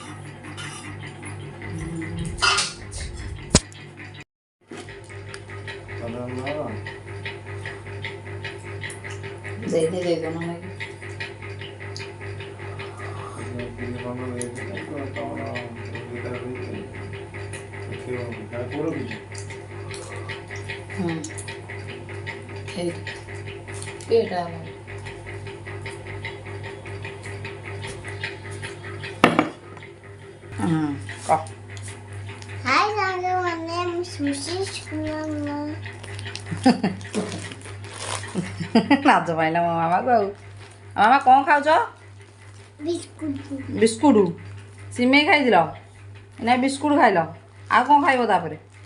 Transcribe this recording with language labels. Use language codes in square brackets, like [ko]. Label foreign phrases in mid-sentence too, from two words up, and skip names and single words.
[or] ଦେଇଦେବ ନା ଲାଗି ଏଇଟା [en] Hi, my name is Sushi. [or] ଲାଜ ପାଇଲା ମୋ ମାମାକୁ। ଆଉ ମାମା କ'ଣ ଖାଉଛ? ବିସ୍କୁଟ। ସିମେଇ ଖାଇଥିଲ ନା ବିସ୍କୁଟ ଖାଇଲ? ଆଉ କ'ଣ ଖାଇବ ତାପରେ?